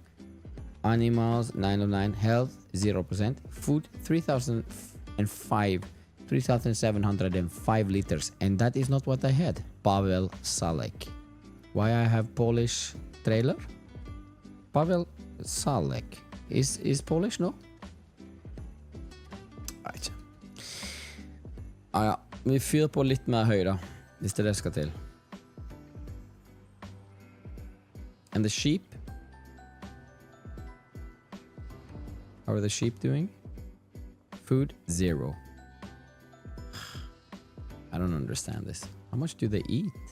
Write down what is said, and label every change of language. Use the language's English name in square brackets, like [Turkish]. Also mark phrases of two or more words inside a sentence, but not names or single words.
[English] Animals 9 of 9, health 0%, food 3,705 liters, and that is not what I had. Pavel Salek. Why I have Polish trailer? Pavel Salek is Polish, no? [Norwegian] Ja, vi fyrer på litt mer høy da, hvis det skal til. [English] And the sheep? How are the sheep doing? Food, 0. I don't understand this. How much do they eat?